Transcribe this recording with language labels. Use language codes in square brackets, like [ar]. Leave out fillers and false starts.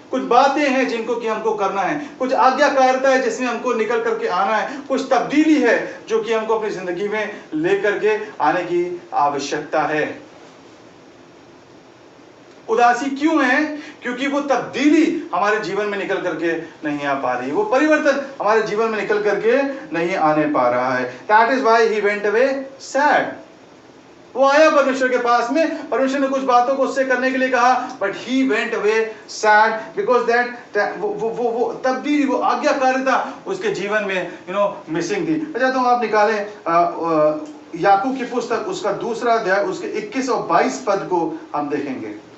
[hi] कुछ बातें हैं जिनको कि हमको करना है, कुछ आज्ञाकारिता है जिसमें हमको निकल करके आना है, कुछ तब्दीली है जो कि हमको अपनी जिंदगी में लेकर के आने की आवश्यकता है। उदासी क्यों है, क्योंकि वो तब्दीली हमारे जीवन में निकल करके नहीं आ पा रही, वो परिवर्तन हमारे जीवन में निकल करके नहीं आने पा रहा है। [en] That is why he went away sad. [hi] वो आया परमेश्वर के पास में, परमेश्वर ने कुछ बातों को उससे करने के लिए कहा, [en] but he went away sad because that [hi] वो तब्दीली, वो आज्ञाकारिता उसके जीवन में मिसिंग थी। मैं चाहता हूँ आप निकालें याकूब की पुस्तक, उसका दूसरा अध्याय, उसके 21 और 22 पद को हम देखेंगे।